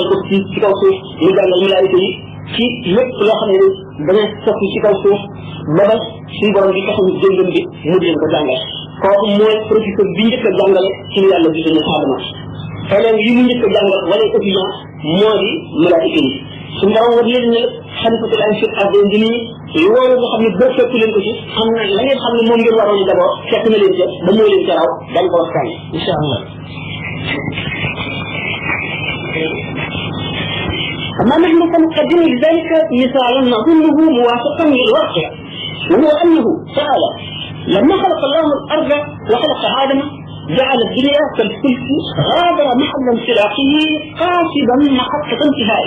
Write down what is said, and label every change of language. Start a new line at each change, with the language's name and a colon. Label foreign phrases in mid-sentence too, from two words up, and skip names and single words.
Wolof: ko ci kaw suuf mu jàngal malaayika yi ci lépp loo xam ne dana soppi ci kaw suuf ba ba suñu borom bi taxawu jëngam bi mu leen ko jàngal kooku mooy professeur bi njëkk a jàngale ci lu yàlla gisee aadama élèves yi mu njëkk a jàngal wala étudiant moo di malaayika yi suñu borom war leen ne
Arabic: خليفة أم في الأرض
Wolof: nii loolu nga xam ne boo fekk leen ko ci am na la ngeen xam ne moom ngeen waroon d'abord fekk na leen ca ba moo leen ca raw dañ ko waxtaan
Arabic: إن شاء الله أما نحن سنقدم لذلك مثالا نظنه موافقا للواقع وهو أنه تعالى لما خلق الله الأرض وخلق آدم جعل الدنيا كالفلك غادر محل انطلاقه قاصدا محطة انتهائه